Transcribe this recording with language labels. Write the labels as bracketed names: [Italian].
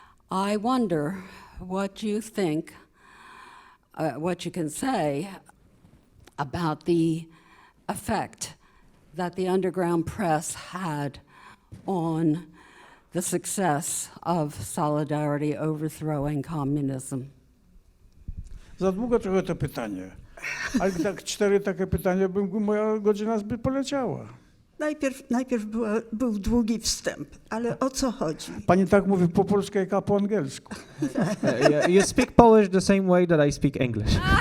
[English] I wonder what you think, what you can say about the effect that the underground press had on the success of Solidarity overthrowing communism. [Polish] Za długo trochę to pytanie. Ale tak 4 takie pytania, moja godzina by poleciała. Najpierw był długi wstęp, ale o co chodzi? Pani tak mówi po polsku, jak ja po angielsku. [English] You speak Polish the same way that I speak English.